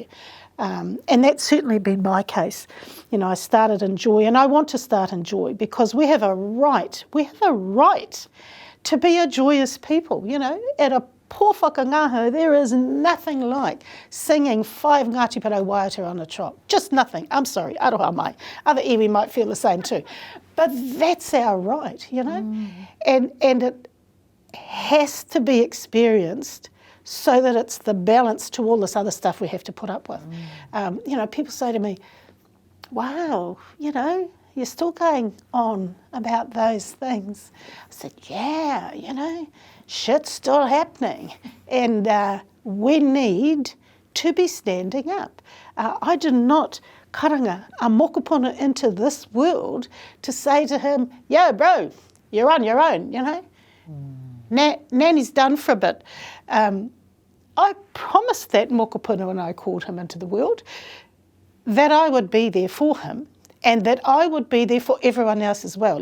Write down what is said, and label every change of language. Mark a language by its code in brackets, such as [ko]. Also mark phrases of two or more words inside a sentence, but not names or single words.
[en] And that's certainly been my case. You know, I started in joy, and I want to start in joy because we have a right to be a joyous people. You know, at a [mi] pō whakangaho, [en] there is nothing like singing 5 Ngāti Porou Waiata on a trot. Just nothing. I'm sorry, [mi] aroha mai. [en] Other iwi might feel the same too. But that's our right, you know? And it has to be experienced so that it's the balance to all this other stuff we have to put up with. You know, people say to me, wow, you know, you're still going on about those things. I said, yeah, you know, shit's still happening. And we need to be standing up. I did not karanga a mokopuna into this world to say to him, yo, bro, you're on your own, you know. Nanny's done for a bit. I promised that mokopuna when I called him into the world that I would be there for him and that I would be there for everyone else as well.